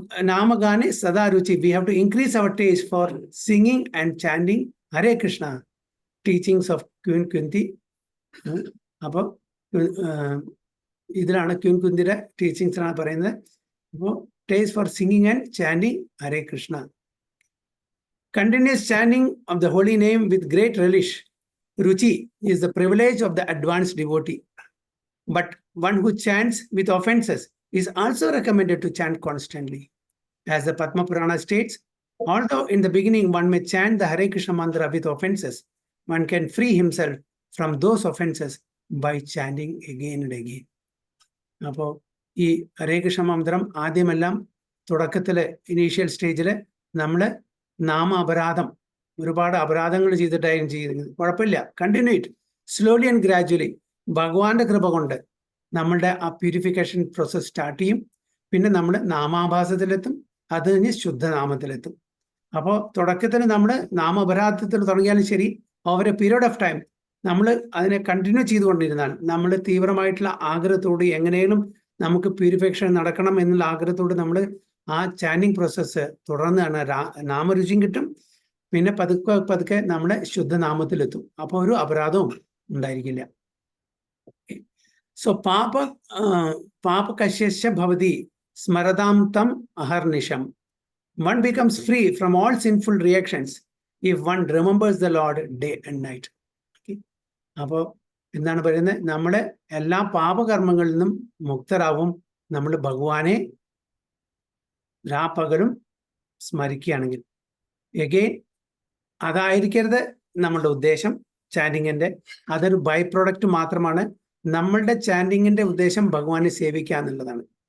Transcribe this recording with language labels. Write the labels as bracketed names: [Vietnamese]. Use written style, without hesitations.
[Sanskrit] നാമഗാനെ സദാ രുചി. [English] We have to increase our taste for singing and chanting Hare Krishna, teachings of queen Kunti. [Malayalam] അപ്പോൾ ഇതിലാണ് Queen കുന്തിയുടെ ടീച്ചിങ്സിനാണ് പറയുന്നത്. [English] അപ്പോൾ taste for singing and chanting Hare Krishna. Continuous chanting of the holy name with great relish, ruchi, is the privilege of the advanced devotee. But one who chants with offenses is also recommended to chant constantly. As the Padma Purana states, although in the beginning one may chant the Hare Krishna mantra with offenses, one can free himself from those offenses by chanting again and again. [Malayalam] അപ്പോൾ ഈ ഹരേ കൃഷ്ണ മന്ത്രം ആദ്യമെല്ലാം തുടക്കത്തില് initial സ്റ്റേജില് നമ്മള് നാമാപരാധം, ഒരുപാട് അപരാധങ്ങൾ ചെയ്തിട്ടായിരുന്നു ചെയ്യുന്നത്. കുഴപ്പമില്ല, [English] Continue it slowly and gradually. [Malayalam] ഭഗവാന്റെ കൃപ കൊണ്ട് നമ്മളുടെ ആ പ്യൂരിഫിക്കേഷൻ പ്രോസസ് സ്റ്റാർട്ട് ചെയ്യും. പിന്നെ നമ്മൾ നാമാഭാസത്തിലെത്തും, അത് കഴിഞ്ഞ് ശുദ്ധനാമത്തിലെത്തും. അപ്പോൾ തുടക്കത്തിൽ നമ്മൾ നാമാപരാധത്തിൽ തുടങ്ങിയാലും ശരി, [English] over a period of time [Malayalam] നമ്മൾ അതിനെ കണ്ടിന്യൂ ചെയ്തുകൊണ്ടിരുന്നാൽ, നമ്മൾ തീവ്രമായിട്ടുള്ള ആഗ്രഹത്തോട് എങ്ങനെയും നമുക്ക് പ്യൂരിഫിക്കേഷൻ നടക്കണം എന്നുള്ള ആഗ്രഹത്തോട് നമ്മൾ ആ ചാൻഡിങ് പ്രോസസ്സ് തുടർന്നാണ് നാമരുചിയും കിട്ടും. പിന്നെ പതുക്കെ പതുക്കെ നമ്മളെ ശുദ്ധനാമത്തിലെത്തും. അപ്പോൾ ഒരു അപരാധവും ഉണ്ടായിരിക്കില്ല. [Sanskrit] സോ പാപകശ്യസ്യ ഭവതി സ്മരതാം തം അഹർനിശം. [English] One becomes free from all sinful reactions if one remembers the Lord day and night. [Malayalam] അപ്പോൾ എന്താണ് പറയുന്നത്? നമ്മളെ എല്ലാ പാപകർമ്മങ്ങളിൽ നിന്നും മുക്തരാവും നമ്മൾ ഭഗവാനെ രാപ്പകലും സ്മരിക്കുകയാണെങ്കിൽ. എഗെയിൻ അതായിരിക്കരുത് നമ്മളുടെ ഉദ്ദേശം ചാൻഡിങ്ങിന്റെ. അതൊരു ബൈ പ്രോഡക്റ്റ് മാത്രമാണ്. നമ്മളുടെ ചാൻഡിങ്ങിന്റെ ഉദ്ദേശം ഭഗവാനെ സേവിക്കുക എന്നുള്ളതാണ്.